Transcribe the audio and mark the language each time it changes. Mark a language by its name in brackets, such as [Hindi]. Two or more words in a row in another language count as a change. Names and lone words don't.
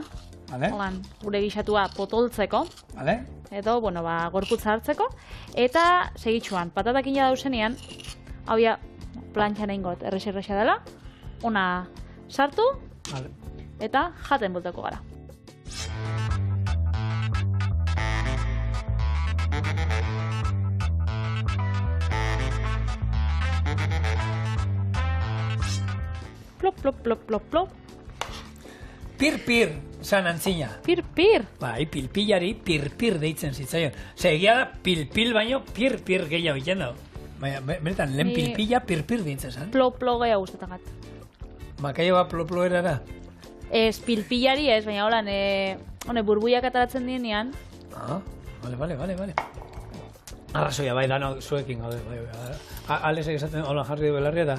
[Basque] Holan, gure gixatua potoltzeko, edo, gorputza hartzeko, eta segitxuan, patatakin ja dauzenean, hau ja, plantxan egingot, erresa dela, ona sartu, eta jaten bulteko gara. Plop, plop, plop, plop, plop. Pir-pir, zan antzina. Pir-pir? Bai, pilpilari pir-pir deitzen zitzaion. Egia da, pilpil baino pir-pir gehiago egiten dago. Baina, benetan, lehen pilpila pir-pir deitzen zan. Plo-plo gehiago gustatzen gat. Makaioa plo-plo erara? Ez, pilpilari ez, baina holan, burbuiak ataratzen dienean. Bale. Arrazoia, bai, dano, zuekin gaude, bai. Alesek esaten, holan jarri du belarria da.